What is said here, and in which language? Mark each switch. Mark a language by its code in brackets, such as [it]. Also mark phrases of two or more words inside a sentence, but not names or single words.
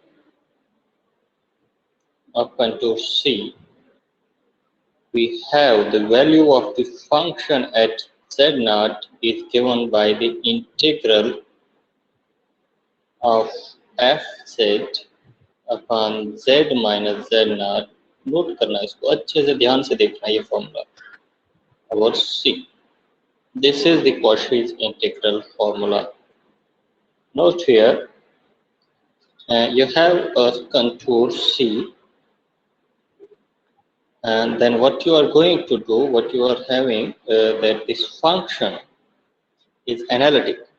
[en] of contour C, we have the value of the function at Z naught is given by the integral of fz upon z minus z naught. [hi] नोट करना है इसको अच्छे से ध्यान से देखना ये फॉर्मूला about C. [en] This is the Cauchy's integral formula. Note here, you have a contour C, and then what you are going to do, what you are having, that this function is analytic.